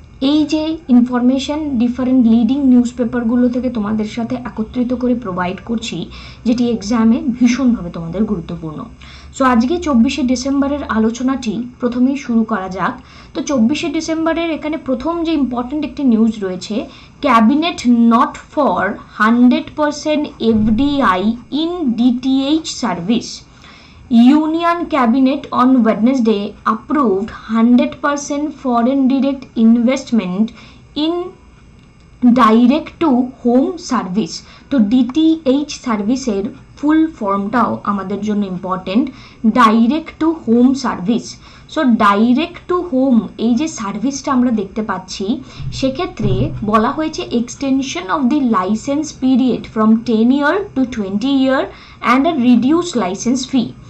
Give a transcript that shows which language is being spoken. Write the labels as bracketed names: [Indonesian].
[Bangla] এই যে information different leading news পেপারগুলো থেকে তোমাদের সাথে একত্রিত করে প্রোভাইড করছি, যেটি এক্সামে ভীষণভাবে তোমাদের গুরুত্বপূর্ণ। সো আজকে 24শে ডিসেম্বরের আলোচনাটি প্রথমেই শুরু করা যাক। তো 24শে ডিসেম্বরের এখানে প্রথম যে ইম্পর্টেন্ট একটি নিউজ রয়েছে, [English] Cabinet nod for 100% FDI in DTH service. Union Cabinet on Wednesday approved 100% foreign direct investment in [Bangla] direct two home service. তো ডিটিএইচ সার্ভিসের ফুল ফর্মটাও আমাদের জন্য important, direct two home service. [English] so direct to home [Bangla] এই যে সার্ভিসটা আমরা দেখতে পাচ্ছি, সেক্ষেত্রে বলা হয়েছে [English] Extension of the licence period from 10 year to 20 year and a reduce licence fee.